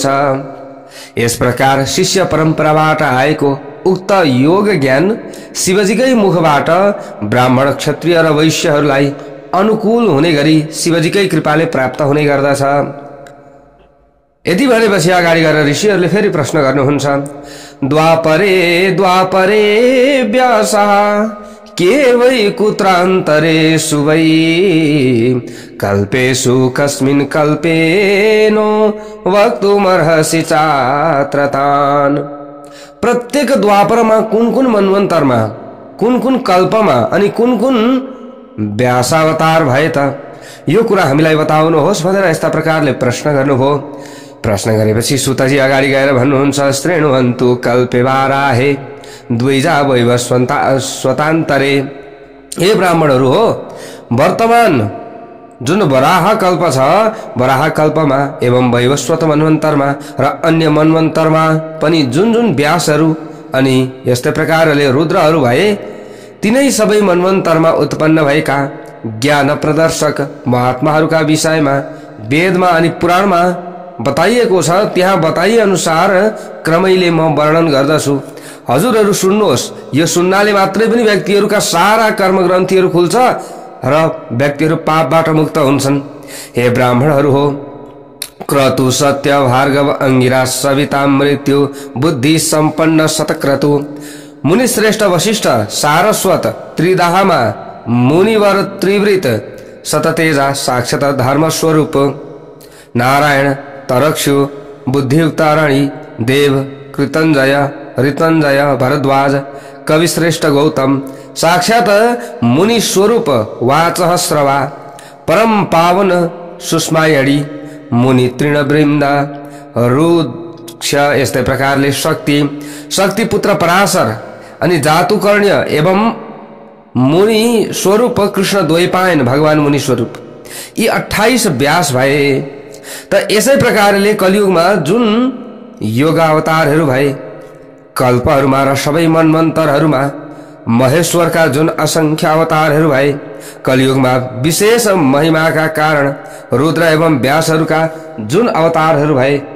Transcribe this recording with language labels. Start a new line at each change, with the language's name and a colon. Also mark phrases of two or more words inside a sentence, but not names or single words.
Nepali: यस प्रकार शिष्य परम्पराबाट आएको उक्त योग ज्ञान शिवजीकै मुखबाट ब्राह्मण, क्षत्रिय र वैश्यहरूलाई अनुकूल हुने गरी शिवजीकै कृपाले प्राप्त हुने गर्दछ। यति भनेपछि अगाडि गएर ऋषिहरूले फेरि प्रश्न गर्नुहुन्छ।
Sanskrit: द्वापरे द्वापरे व्यासः के वै कुत्रान्तरेषु वै कल्पेषु कस्मिन् कल्पेनो वक्तुमर्हसि चात्र तान्।
Nepali: प्रत्येक द्वापरमा कुन कुन मनवन्तरमा, कुन कुन कल्पमा अनि कुन कुन व्यासावतार भए त, यो कुरा हामीलाई बताउनुहोस् भनेर यस्ता प्रकारले प्रश्न गर्नुभयो। प्रश्न गरेपछि सुतजी अगाडि गएर भन्नुहुन्छ।
Sanskrit: श्रेणुवन्तु कल्पे वाराहे द्विजा वैवस्वतान्तरे।
Nepali: हे ब्राह्मणहरू हो, वर्तमान जुन वराह कल्प छ, वराह कल्पमा एवं वैवस्वत मनवन्तरमा र अन्य मनवन्तरमा पनि जुन जुन व्यासहरू अनि यस्तै प्रकारले रुद्रहरू भए, तिनै सबै मनवन्तरमा उत्पन्न भएका ज्ञान प्रदर्शक महात्माहरूका विषयमा वेदमा अनि पुराणमा बताइएको छ। त्यहाँ बताइए अनुसार क्रमैले म वर्णन गर्दछु। हजुरहरू सुन्नुहोस्। यो सुन्नाले मात्रै पनि व्यक्तिहरूका सारा कर्मग्रन्थीहरू खुल्छ र व्यक्तिहरू पापबाट मुक्त हुन्छन्। हे ब्राह्मणहरू हो, क्रतु सत्य भार्गव अंगिरा सविता मृत्यु बुद्धि सम्पन्न शतक्रतु मुनिश्रेष्ठ वशिष्ठ सारस्वत त्रिदाहमा मुनिवर त्रिवृत शततेजा साक्षात धर्म स्वरूप नारायण तरक्षु बुद्धियुक्त अरणि देव कृतंजय ऋतंजय भरद्वाज कविश्रेष्ठ गौतम साक्षात मुनि स्वरूप वाचः श्रवा परम पावन सुष्मायणी मुनि तृणवृन्द रुक्ष। यस्तै प्रकारले शक्ति पुत्र पराशर अनि जातुकर्ण्य एवं मुनि स्वरूप कृष्ण द्वैपायन भगवान मुनि स्वरूप, यी 28 व्यास भए। त यसै प्रकारले कलियुगमा जुन योगा अवतारहरू भए, कल्पहरूमा र सबै मनमन्तरहरूमा महेश्वरका जुन असंख्य अवतारहरू भए, कलियुगमा विशेष महिमाका कारण रुद्र एवं व्यासहरूका जुन अवतारहरू भए,